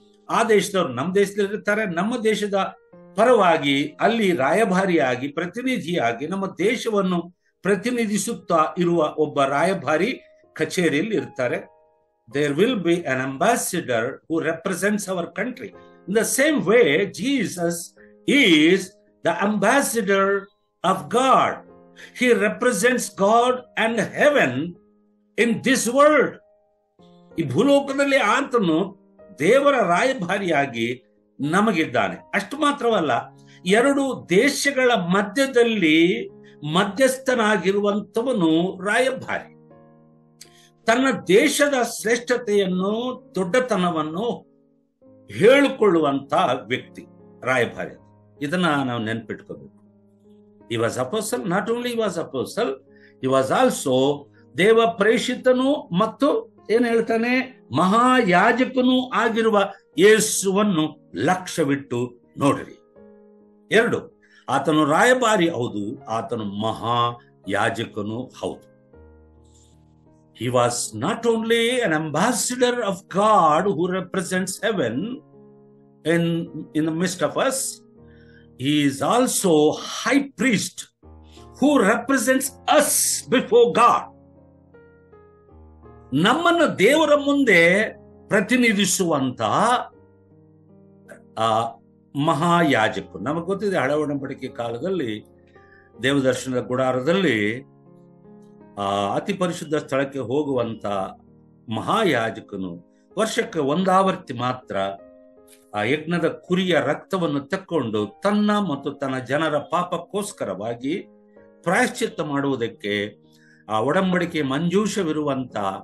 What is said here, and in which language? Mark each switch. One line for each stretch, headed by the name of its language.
Kannada: ಆ ದೇಶದವರು ನಮ್ಮ ದೇಶದಲ್ಲಿ ಇರ್ತಾರೆ. ನಮ್ಮ ದೇಶದ ಪರವಾಗಿ ಅಲ್ಲಿ ರಾಯಭಾರಿಯಾಗಿ, ಪ್ರತಿನಿಧಿಯಾಗಿ ನಮ್ಮ ದೇಶವನ್ನು ಪ್ರತಿನಿಧಿಸುತ್ತಾ ಇರುವ ಒಬ್ಬ ರಾಯಭಾರಿ ಕಚೇರಿಯಲ್ಲಿ ಇರ್ತಾರೆ.
English: There will be an ambassador who represents our country. In the same way Jesus is the ambassador of God. He represents God and heaven in this world.
Kannada: ಈ ಭೂಲೋಕದಲ್ಲಿ ಆತನು ದೇವರ ರಾಯಭಾರಿಯಾಗಿ ನಮಗಿದ್ದಾನೆ. ಅಷ್ಟು ಮಾತ್ರವಲ್ಲ, 2 ದೇಶಗಳ ಮಧ್ಯದಲ್ಲಿ ಮಧ್ಯಸ್ಥನಾಗಿರುವಂತವನು ರಾಯಭಾರಿ. ತನ್ನ ದೇಶದ ಶ್ರೇಷ್ಠತೆಯನ್ನು, ದೊಡ್ಡತನವನ್ನು ಹೇಳಿಕೊಳ್ಳುವಂತ ವ್ಯಕ್ತಿ ರಾಯಭಾರಿ. ಇದನ್ನ ನಾವು ನೆನ್ಪಿಟ್ಕೋಬೇಕು.
English: He was apostle. Not only he was apostle, he was also
Kannada: ದೇವ ಪ್ರೇಷಿತನು ಮತ್ತು ಏನ್ ಹೇಳ್ತಾನೆ, ಮಹಾಯಾಜಕನು ಆಗಿರುವ ಯೇಸುವನ್ನು ಲಕ್ಷ್ಯವಿಟ್ಟು ನೋಡ್ರಿ. 2, ಆತನು ರಾಯಭಾರಿ ಹೌದು, ಆತನು ಮಹಾಯಾಜಕನು ಹೌದು.
English: He was not only an ambassador of God who represents heaven in the midst of us, he is also high priest who represents us before God.
Kannada: ನಮ್ಮನ್ನು ದೇವರ ಮುಂದೆ ಪ್ರತಿನಿಧಿಸುವಂತ ಮಹಾಯಾಜಕರು. ನಮಗೆ ಗೊತ್ತಿದೆ, ಹಳೆ ಒಡಂಬಡಿಕೆ ಕಾಲದಲ್ಲಿ ದೇವದರ್ಶನದ ಗುಡಾರದಲ್ಲಿ ಅತಿ ಪರಿಶುದ್ಧ ಸ್ಥಳಕ್ಕೆ ಹೋಗುವಂತ ಮಹಾಯಾಜಕನು ವರ್ಷಕ್ಕೆ 1 ಆವರ್ತಿ ಮಾತ್ರ ಆ ಯಜ್ಞದ ಕುರಿಯ ರಕ್ತವನ್ನು ತೆಕ್ಕೊಂಡು ತನ್ನ ಮತ್ತು ತನ್ನ ಜನರ ಪಾಪಕ್ಕೋಸ್ಕರವಾಗಿ ಪ್ರಾಯಶ್ಚಿತ್ತ ಮಾಡುವುದಕ್ಕೆ ಆ ಒಡಂಬಡಿಕೆ ಮಂಜೂಷವಿರುವಂತ